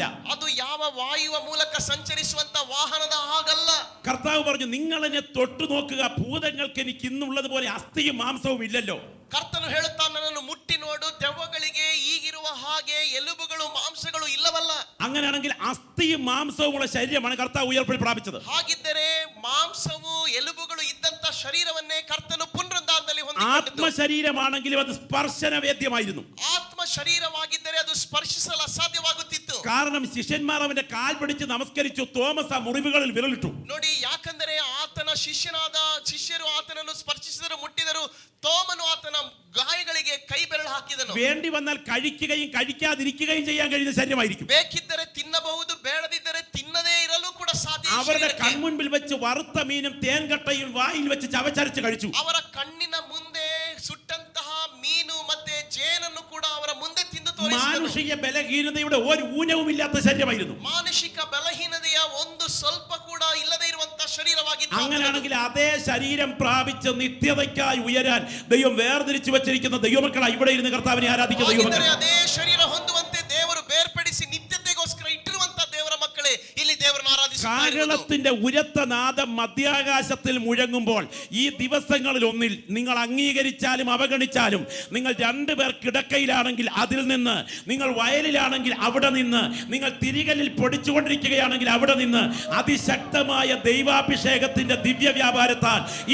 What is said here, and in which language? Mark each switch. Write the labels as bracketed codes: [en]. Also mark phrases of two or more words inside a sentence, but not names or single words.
[kn] ಅದು ಯಾವ ವಾಯುವ ಮೂಲಕ ಸಂಚರಿಸುವಂತ ವಾಹನದ ಹಾಗಲ್ಲ. [ml] കർത്താവ് പറഞ്ഞു, നിങ്ങൾ എന്നെ തൊട്ടു നോക്കുക, ഭൂതങ്ങൾക്ക് എനിക്ക് ഇന്നുള്ളത് പോലെ അസ്ഥിയും മാംസവും ഇല്ലല്ലോ. [kn] ಕರ್ತನು ಹೇಳುತ್ತಾನೆ, ನನ್ನನ್ನು ಮುಟ್ಟಿ ನೋಡು, ದೆವ್ವಗಳಿಗೆ ಈಗಿರುವ ಹಾಗೆ ಎಲುಬುಗಳು ಮಾಂಸಗಳು ಇಲ್ಲವಲ್ಲ. [ml] അങ്ങനെയാണെങ്കിൽ അസ്ഥിയും മാംസവുമുള്ള ശരീരമാണ് കർത്താവ് ഉയർപ്പിൽ പ്രാപിച്ചത്. [kn] ಹಾಗಿದ್ದರೆ ಮಾಂಸವು ಎಲುಬುಗಳು ಇದ್ದಂತ ಶರೀರವನ್ನೇ ಕರ್ತನು ಪುನರುದ್ಧಾನದಲ್ಲಿ ಹೊಂದಿಕೊಂಡಿದ್ದು. [ml] ആത്മശരീരമാണെങ്കിലും അത് സ്പർശനവേദ്യമായിരുന്നു. [kn] ಆತ್ಮ ಶರೀರವಾಗಿದ್ದರೆ ಅದು ಸ್ಪರ್ಶಿಸಲು ಅಸಾಧ್ಯವಾಗುತ್ತಿತ್ತು. [ml] കാരണം ശിഷ്യന്മാർ അവന്റെ കാൽ പിടിച്ച് നമസ്കരിച്ചു. തോമസ് ആ മുറിവുകളിൽ വിരലിട്ടു. [kn] ನೋಡಿ, ಯಾಕಂದರೆ ಆತನ ಶಿಷ್ಯರು ಆತನನ್ನು ಸ್ಪರ್ಶಿಸಿದರು, ಮುಟ್ಟಿದರು. തോമನು ಆತನ ಗಾಯಗಳಿಗೆ ಕೈ ಬೆರಳು ಹಾಕಿದನು. [ml] വേണ്ടി വന്നാൽ കഴിക്കുകയും കഴിക്കാതിരിക്കുകയും ചെയ്യാൻ കഴിയുന്ന ശരീരമായിരിക്കും. [kn] ಬೇಕಿದ್ದರೆ ತಿನ್ನಬಹುದು, ಬೇಡದಿದ್ದರೆ ತಿನ್ನದೇ ಇರಲು ಕೂಡ ಸಾಧ್ಯ. [ml] അവരുടെ കൺമുൻപിൽ വെച്ച് വറുത്ത മീനും തേൻകട്ടയും വായിൽ വെച്ച് ചവച്ചരച്ച് കഴിച്ചു. [kn] ಅವರ ಕಣ್ಣಿನ ಮುಂದೆ ಸುಟ್ಟಂತಹ ಮೀನು ಮತ್ತೆ ಜೇನನ್ನು ಕೂಡ ಅವರ ಮುಂದೆ ತಿಂದು ತೋರಿಸಿದನು. [ml] മാനുഷിക ബലഹീനതയുടെ ഒരു ഊനവും ഇല്ലാത്ത ശരീരമായിരുന്നു. [kn] ಮಾನಸಿಕ ಬಲಹೀನತೆಯ ಒಂದು ಸ್ವಲ್ಪ ಕೂಡ ಇಲ್ಲದೆ ಇರುವಂತಹ ಶರೀರವಾಗಿತ್ತು. [ml] അങ്ങനെയാണെങ്കിൽ അതേ ശരീരം പ്രാപിച്ച് നിത്യതയ്ക്കായി ഉയരാൻ ദൈവം വേർതിരിച്ചു വെച്ചിരിക്കുന്ന ദൈവമക്കളായി ഇവിടെ ഇരുന്ന് കർത്താവിനെ ആരാധിക്കുന്ന ദൈവമക്കൾ. [kn] ಅದೇ ಶರೀರ ಹೊಂದುವಂತೆ ದೇವರು ಬೇರ್ಪಡಿಸಿ ನಿತ್ಯತೆಗೋಸ್ಕರ ಇಟ್ಟಿರುವಂತಹ ದೇವರ ಮಕ್ಕಳೇ ಇಲ್ಲಿ ದೇವರನ್ನು ಆರಾಧಿಸುತ್ತಾರೆ. [ml] കാഹളത്തിന്റെ ഉരത്ത നാദം മധ്യാകാശത്തിൽ മുഴങ്ങുമ്പോൾ ഈ ദിവസങ്ങളിൽ ഒന്നിൽ നിങ്ങൾ അംഗീകരിച്ചാലും അവഗണിച്ചാലും, നിങ്ങൾ രണ്ടുപേർ കിടക്കയിലാണെങ്കിൽ അതിൽ നിന്ന്, നിങ്ങൾ വയലിലാണെങ്കിൽ അവിടെ നിന്ന്, നിങ്ങൾ തിരികല്ലിൽ പൊടിച്ചുകൊണ്ടിരിക്കുകയാണെങ്കിൽ അവിടെ നിന്ന് അതിശക്തമായ ദൈവാഭിഷേകത്തിന്റെ ദിവ്യ വ്യാപാരത്താൽ ഈ